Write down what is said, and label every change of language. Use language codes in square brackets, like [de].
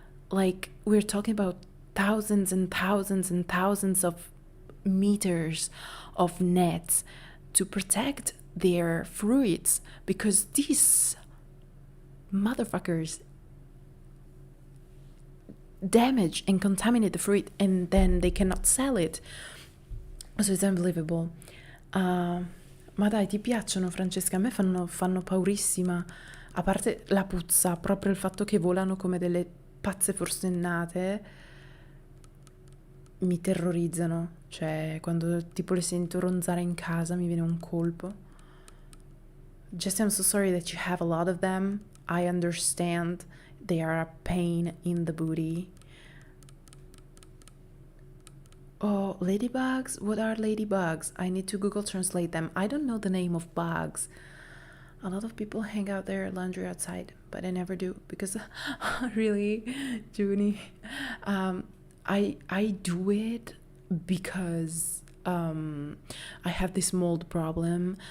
[en] Like we're talking about thousands and thousands and thousands of meters of nets to protect their fruits, because these motherfuckers damage and contaminate the fruit, and then they cannot sell it. So it's unbelievable. [it] Ma dai, ti piacciono, Francesca? A me fanno paurissima. A parte la puzza, proprio il fatto che volano come delle pazze forsennate mi terrorizzano. Cioè, quando tipo le sento ronzare in casa mi viene un colpo. [en] Just, I'm so sorry that you have a lot of them. I understand they are a pain in the booty. Oh, ladybugs? What are ladybugs? I need to Google translate them. I don't know the name of bugs. A lot of people hang out their laundry outside, but I never do because really, Junie, I do it because I have this mold problem.